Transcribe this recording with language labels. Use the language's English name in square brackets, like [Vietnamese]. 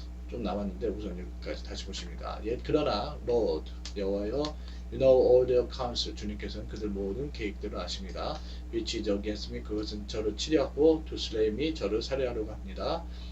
[Korean] 좀 남았는데 우선 여기까지 다시 보십니다. 그러나 [English] Lord 여호와여, you know all their counsel. [Korean] 주님께서는 그들 모든 계획들을 아십니다. [English] which is against me. [Korean] 그것은 저를 치려고 [English] to slay me. [Korean] 저를 살해하려고 합니다.